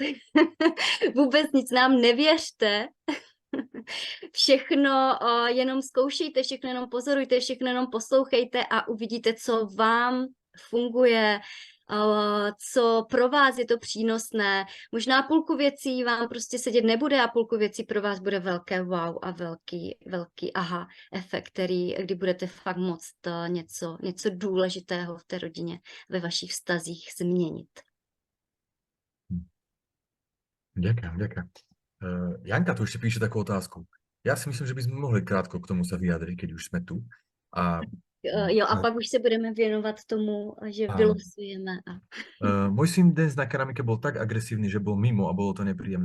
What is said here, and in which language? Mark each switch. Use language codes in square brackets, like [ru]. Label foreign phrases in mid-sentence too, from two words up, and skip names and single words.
[cs] Vůbec nic nám nevěřte, všechno jenom zkoušejte, všechno jenom pozorujte, všechno jenom poslouchejte a uvidíte, co vám funguje, co pro vás je to přínosné. Možná půlku věcí vám prostě sedět nebude a půlku věcí pro vás bude velké wow a velký aha efekt, kdy budete fakt moct něco důležitého v té rodině, ve vašich vztazích změnit. [sk] Ďakujem. Janka tu ešte píše takú otázku. Ja si myslím, že by sme mohli krátko k tomu sa vyjadriť, keď už sme tu. [cs] Jo, a pak už se budeme věnovat tomu, že vylosujeme. [sk] Môj syn dnes na keramike bol tak agresívny, že bol mimo a bolo to nepríjemné.